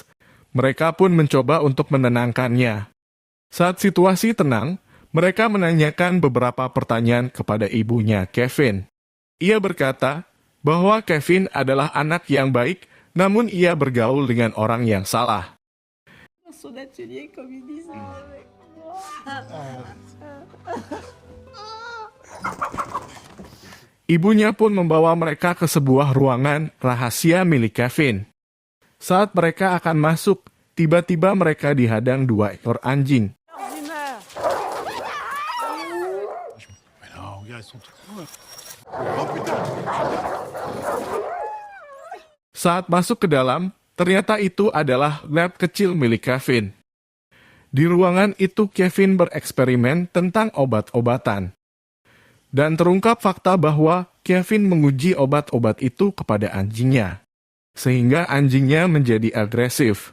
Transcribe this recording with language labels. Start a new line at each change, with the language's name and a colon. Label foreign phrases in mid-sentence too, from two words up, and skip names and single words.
Indonesian: Mereka pun mencoba untuk menenangkannya. Saat situasi tenang, mereka menanyakan beberapa pertanyaan kepada ibunya Kevin. Ia berkata bahwa Kevin adalah anak yang baik, namun ia bergaul dengan orang yang salah.
French: Son atelier, comme il disait.
Indonesian: Ibunya pun membawa mereka ke sebuah ruangan rahasia milik Kevin. Saat mereka akan masuk, tiba-tiba mereka dihadang 2 ekor anjing.
French: Mais non, regarde, ils sont tous morts.
Indonesian: Saat masuk ke dalam, ternyata itu adalah lab kecil milik Kevin. Di ruangan itu Kevin bereksperimen tentang obat-obatan. Dan terungkap fakta bahwa Kevin menguji obat-obat itu kepada anjingnya, sehingga anjingnya menjadi agresif.